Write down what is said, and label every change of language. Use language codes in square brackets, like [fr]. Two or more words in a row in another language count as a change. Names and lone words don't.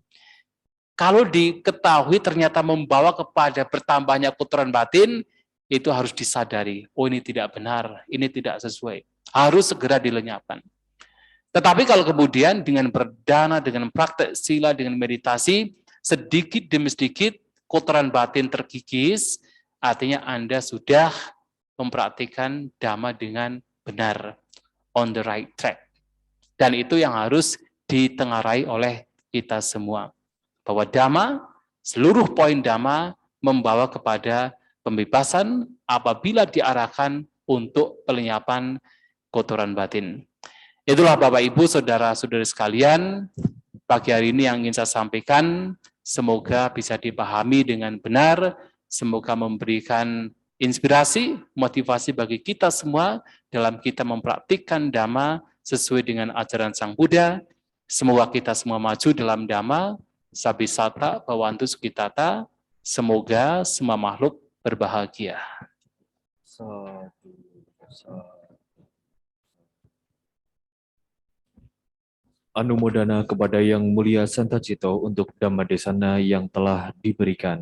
[id] Kalau diketahui ternyata membawa kepada bertambahnya kotoran batin, itu harus disadari, oh ini tidak benar, ini tidak sesuai, harus segera dilenyapkan. Tetapi kalau kemudian dengan berdana, dengan praktek sila, dengan meditasi, sedikit demi sedikit kotoran batin terkikis, artinya Anda sudah mempraktikkan dhamma dengan benar, [en] on the right track. [id] Dan itu yang harus ditengarai oleh kita semua. Bahwa dhamma, seluruh poin dhamma membawa kepada pembebasan apabila diarahkan untuk pelenyapan kotoran batin. Itulah Bapak Ibu Saudara-saudari sekalian, pagi hari ini yang ingin saya sampaikan, semoga bisa dipahami dengan benar, semoga memberikan inspirasi, motivasi bagi kita semua dalam kita mempraktikkan dhamma sesuai dengan ajaran Sang Buddha. Semoga kita semua maju dalam dhamma, [pi] sabisata bawantu sukitata, [id] semoga semua makhluk berbahagia. Anumodana kepada Yang Mulia Santacito untuk Dhammadesana yang telah diberikan.